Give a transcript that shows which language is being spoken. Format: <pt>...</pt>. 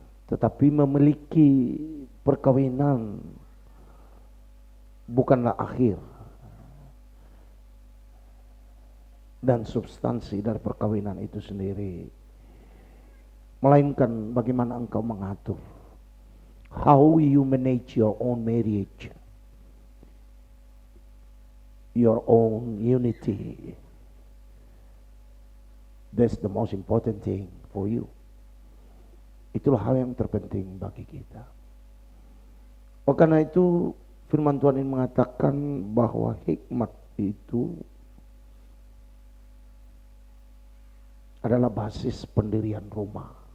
<id>Tetapi memiliki perkawinan bukanlah akhir dan substansi dari perkawinan itu sendiri, melainkan bagaimana engkau mengatur.</id> <en>How you manage your own marriage, your own unity. That's the most important thing for you.</en> <id>Itulah hal yang terpenting bagi kita. Oleh karena itu firman Tuhan ini mengatakan bahwa hikmat itu adalah basis pendirian rumah.</id>